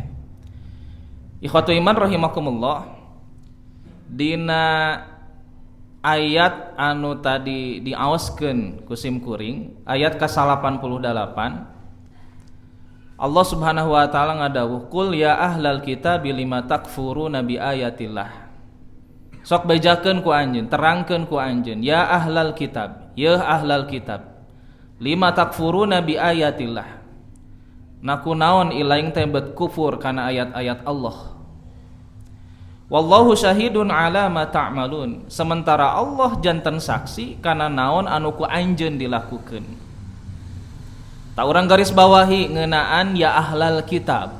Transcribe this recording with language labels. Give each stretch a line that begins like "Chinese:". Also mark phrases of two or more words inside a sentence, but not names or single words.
Arabic: إخوة الإيمان رحمكم الله.
Sundanese: Dina ayat anu tadi diaoskeun ku sim kuring, ayat ke-88, Allah
Arabic: سبحانه وتعالى
Sundanese: ngadawuh,
Arabic: قل يا أهل الكتاب لم تكفرون بآيات الله.
Sundanese: Sok bejakeun ku anjeun, terangkeun ku anjeun,
Arabic: يا أهل الكتاب يا أهل الكتاب لم تكفرون بآيات الله.
Sundanese: Naku naon ilaing teh bet kufur kana ayat-ayat Allah.
Arabic: والله شهيد على ما تعملون.
Sundanese: Sementara Allah janten saksi kana naon anu ku anjeun dilakukeun. Ta urang garis bawahi ngeunaan
Arabic: يا أهل الكتاب.